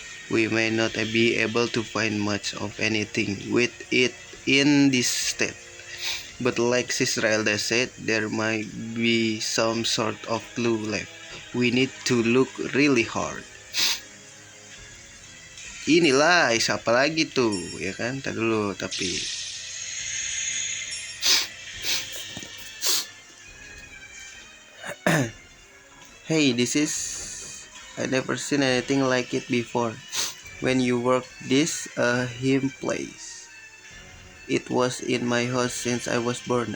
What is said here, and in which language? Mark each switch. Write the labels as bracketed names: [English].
[English] We may not be able to find much of anything with it in this state. But like Sis Raelda said, there might be some sort of clue left. We need to look really hard. [Indonesian] Inilah, siapa lagi tuh, ya kan? Tadi dulu, tapi [English] hey, I never seen anything like it before. When you work this hymn place. It was in my house since I was born.